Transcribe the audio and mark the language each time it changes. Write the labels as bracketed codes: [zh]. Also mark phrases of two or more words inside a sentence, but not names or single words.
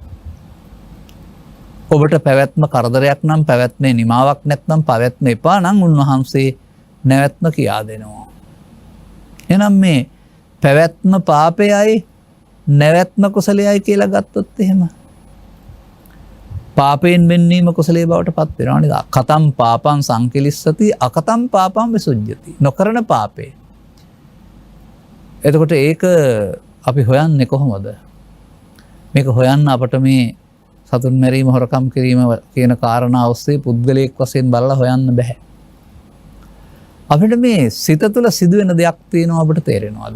[si] ඔබට පැවැත්ම කරදරයක් නම්, පැවැත්මේ නිමාවක් නැත්නම්, පැවැත්ම එපා නම් උන්වහන්සේ නැවැත්ම කියා දෙනවා. එහෙනම් මේ පැවැත්ම පාපයයි නැවැත්ම කුසලයයි කියලා ගත්තොත් එහෙම පාපයෙන් වෙන්නීම කුසලයේ බවට පත් වෙනවා නේද? [pi] කතම් පාපං සංකිලිස්සති අකතම් පාපං විසුද්ධ්‍යති. [si] නොකරන පාපේ. එතකොට ඒක අපි හොයන්නේ කොහොමද? මේක හොයන්න අපට මේ සතුන් මැරීම, හොරකම් කිරීම කියන කාරණා ඔස්සේ පුද්ගලයෙක් වශයෙන් බලලා හොයන්න බෑ. අපිට මේ සිත තුළ සිදුවෙන දෙයක් තියෙනවා අපිට තේරෙනවද?